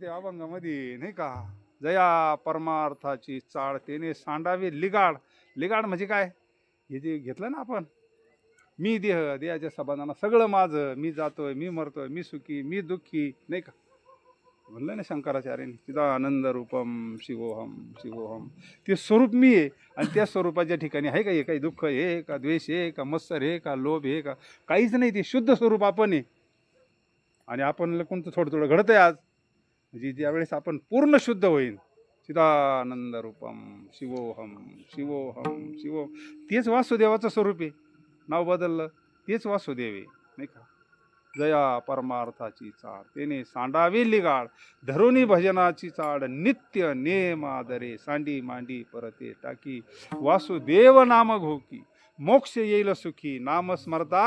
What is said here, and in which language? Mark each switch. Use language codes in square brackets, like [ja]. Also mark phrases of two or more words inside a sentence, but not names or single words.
[mr] अभंगामध्ये नाही का, जया परमार्थाची चाळ तेने सांडावे लिगाड. लिगाड म्हणजे काय, हे जे घेतलं ना आपण, मी देह, देहाच्या संबंधानं सगळं माझं, मी जातोय, मी मरतोय, मी सुखी, मी दुःखी, नाही का म्हणलं ना शंकराचार्यांनी, [sa] चिदानंद रूपम शिवोहम शिवोहम. [mr] ते स्वरूप मी आहे. आणि त्या स्वरूपाच्या ठिकाणी आहे का हे काही दुःख आहे का, द्वेष आहे का, मत्सर आहे का, लोभ आहे का, काहीच नाही. ते शुद्ध स्वरूप आपण आहे. आणि आपण कोणतं थोडं थोडं घडतंय आज, म्हणजे ज्यावेळेस आपण पूर्ण शुद्ध होईल, [sa] चिदानंद रूपम शिवोहम शिवोहम शिवो, [mr] तेच वासुदेवाचं स्वरूप आहे. नाव बदललं तेच वासुदेव आहे, नाही का. जया परमार्थाची चाड तेने सांडावी लिगाड, धरुणी भजनाची चाड नित्य नेम आदरे, सांडी मांडी परते टाकी, वासुदेव नाम घोकी, मोक्ष येईल सुखी, नाम स्मरता.